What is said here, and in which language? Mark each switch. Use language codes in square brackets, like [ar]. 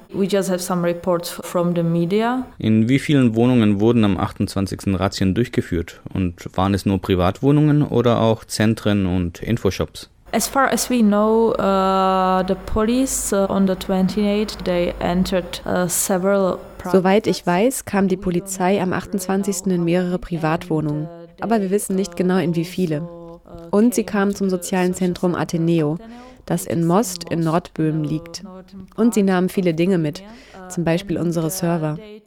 [de] In wie vielen Wohnungen wurden am 28. Razzien durchgeführt? Und waren es nur Privatwohnungen oder auch Zentren und Infoshops? [en] As far as we know, the police on the 28th they entered several. [de] Soweit ich weiß, kam die Polizei am 28. in mehrere Privatwohnungen, aber wir wissen nicht genau in wie viele. Und sie kamen zum sozialen Zentrum Ateneo, das in Most in Nordböhmen liegt. Und sie nahmen viele Dinge mit, zum Beispiel unsere Server.